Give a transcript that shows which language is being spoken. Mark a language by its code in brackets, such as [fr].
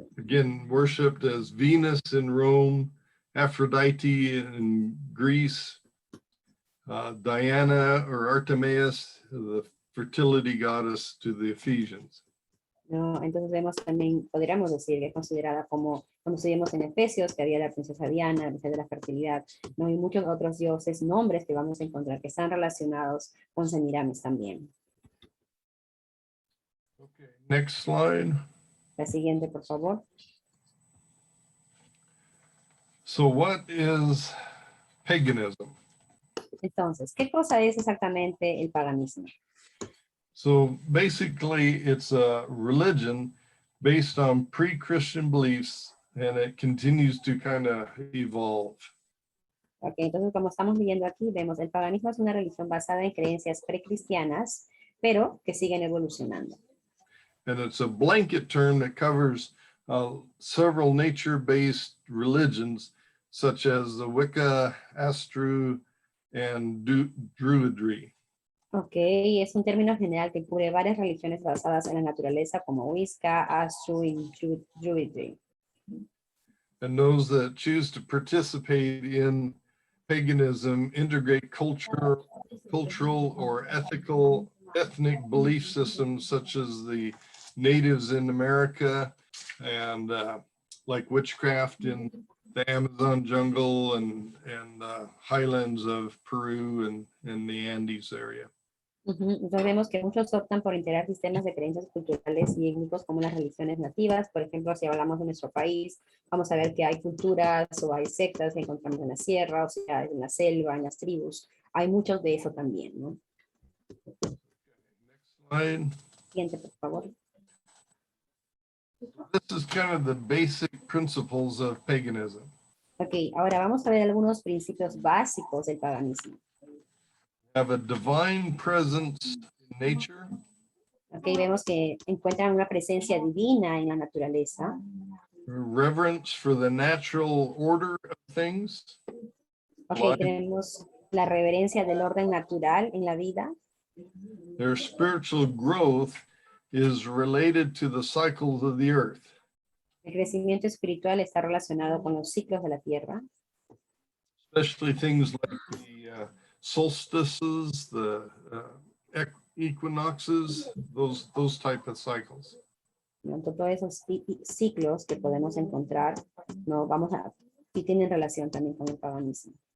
[en] Again, worshipped as Venus in Rome, Aphrodite in Greece, Diana or Artemis, the fertility goddess to the Ephesians. [es] ¿No? Entonces vemos también, podríamos decir que es considerada como vimos en Efesios, que había la princesa Diana, la princesa de la fertilidad, ¿no? Y muchos otros dioses, nombres que vamos a encontrar que están relacionados con Semiramis también. [en] Okay, next slide. [es] La siguiente, por favor. [en] So what is paganism? [es] Entonces, ¿qué cosa es exactamente el paganismo? [en] So basically, it's a religion based on pre-Christian beliefs, and it continues to kind of evolve. [es] Ok, entonces como estamos viendo aquí, vemos el paganismo es una religión basada en creencias precristianas, pero que siguen evolucionando. [en] And it's a blanket term that covers several nature-based religions, such as the Wicca, Astru, and Druidry. [es] Ok, es un término general que cubre varias religiones basadas en la naturaleza como Wicca, Astro y Druidry. [en] And those that choose to participate in paganism integrate cultural or ethnic belief systems, such as the natives in America and like witchcraft in the Amazon jungle and highlands of Peru and the Andes area. [es] Entonces vemos que muchos optan por integrar sistemas de creencias culturales y étnicos como las religiones nativas. Por ejemplo, si hablamos de nuestro país, vamos a ver que hay culturas o hay sectas que encontramos en la sierra, o sea, en la selva, en las tribus. Hay muchos de eso también, ¿no? [en] Next slide. [es] Siguiente, por favor. [en] This is kind of the basic principles of paganism. [es] Ok, ahora vamos a ver algunos principios básicos del paganismo. [en] Have a divine presence in nature, [es] Ok, vemos que encuentran una presencia divina en la naturaleza. [en] reverence for the natural order of things, [es] Ok, [en] Life. [es] tenemos la reverencia del orden natural en la vida. [en] their spiritual growth is related to the cycles of the earth. [es] El crecimiento espiritual está relacionado con los ciclos de la tierra. [en] Especially things like the solstices, the equinoxes, those type of cycles. [es] ¿No? Todos esos ciclos que podemos encontrar, no vamos a, y tienen relación también con el paganismo.